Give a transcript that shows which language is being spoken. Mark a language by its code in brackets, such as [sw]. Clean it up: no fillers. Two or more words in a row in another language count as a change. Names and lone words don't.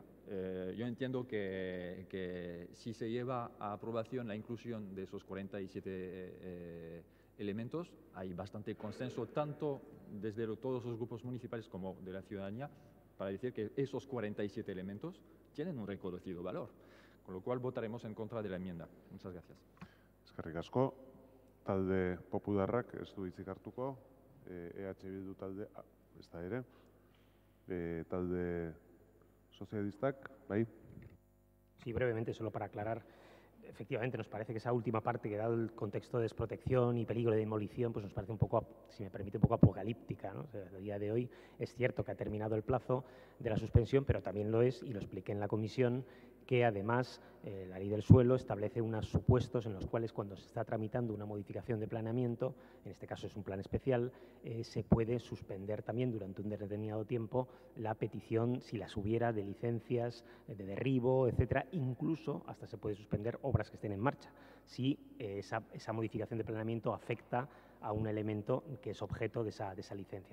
[es] Yo entiendo que si se lleva a aprobación la inclusión de esos 47 elementos, hay bastante consenso tanto desde todos los grupos municipales como de la ciudadanía para decir que esos 47 elementos tienen un reconocido valor. Con lo cual votaremos en contra de la enmienda. Muchas gracias. [eu] Eskerrik asko. Talde Popularrak ez du hitzik hartuko. EH Bildu talde ez da ere. Talde Sozialistak, bai? [es] Sí, brevemente, solo para aclarar. Efectivamente, nos parece que esa última parte, que dado el contexto de desprotección y peligro de demolición, pues nos parece un poco, si me permite, un poco apocalíptica, ¿no? O sea, a día de hoy es cierto que ha terminado el plazo de la suspensión, pero también lo es, y lo expliqué en la comisión, que además la ley del suelo establece unos supuestos en los cuales cuando se está tramitando una modificación de planeamiento, en este caso es un plan especial, se puede suspender también durante un determinado tiempo la petición, si las hubiera, de licencias, de derribo, etcétera, incluso hasta se puede suspender obras que estén en marcha, si esa modificación de planeamiento afecta a un elemento que es objeto de esa licencia.